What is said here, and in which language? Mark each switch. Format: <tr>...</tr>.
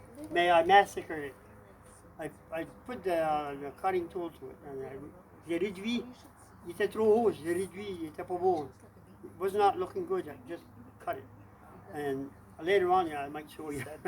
<en>May I massacre it? I put the cutting tool to it. And</en> <fr>j'ai réduit. Il était trop haut, j'ai réduit, il était pas beau.</fr> <en>It was not looking good, I just cut it. And later on, I might show you.</en>